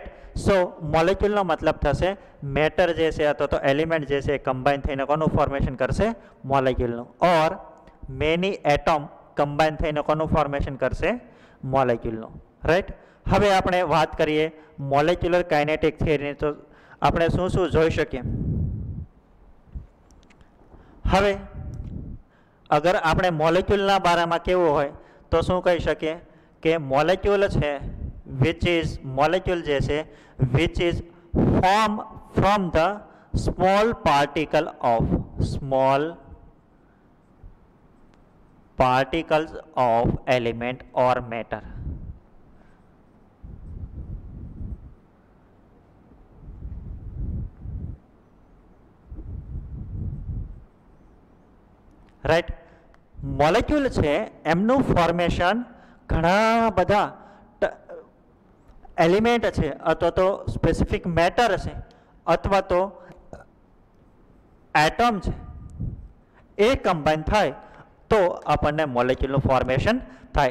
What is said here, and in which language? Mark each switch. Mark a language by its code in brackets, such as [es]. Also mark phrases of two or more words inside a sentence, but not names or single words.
[gu] સો મોલેક્યુલનો મતલબ થશે મેટર જે છે અથવા તો એલિમેન્ટ જે છે કમ્બાઈન થઈને કોનું ફોર્મેશન કરશે મોલેક્યુલનું, [en] or many atom [gu] કમ્બાઈન થઈને કોનું ફોર્મેશન કરશે મોલેક્યુલનું, રાઈટ। હવે આપણે વાત કરીએ [en] molecular kinetic [gu] થિયરીની, તો આપણે શું શું જોઈ શકીએ। હવે અગર આપણે મોલેક્યુલના બારામાં કેવું હોય તો શું કહી શકીએ કે મોલેક્યુલ છે [en] which is molecule [gu] જે છે [en] which is form from the small particle of small particles of element or matter। [gu] રાઈટ, મોલેક્યુલ છે એમનું ફોર્મેશન ઘણા બધા એલિમેન્ટ છે અથવા તો [en] specific matter [gu] છે અથવા તો એટમ છે એ કમ્બાઈન થાય તો આપણને મોલેક્યુલનું ફોર્મેશન થાય।